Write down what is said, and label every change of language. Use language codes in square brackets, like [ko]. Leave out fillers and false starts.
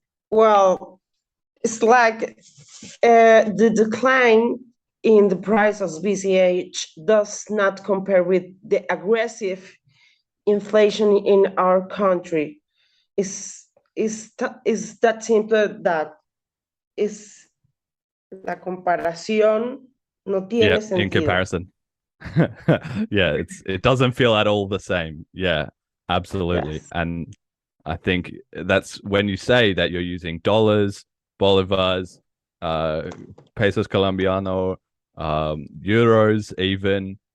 [en] Well, it's like the decline in the price of BCH does not compare with the aggressive inflation in our country. Is that simple that is [es] la comparación no tiene sentido. [en] In comparison. Yeah, it doesn't feel at all the same. Yeah, absolutely. Yes. And I think that's when you say that you're using dollars, bolivars, pesos colombiano, euros even.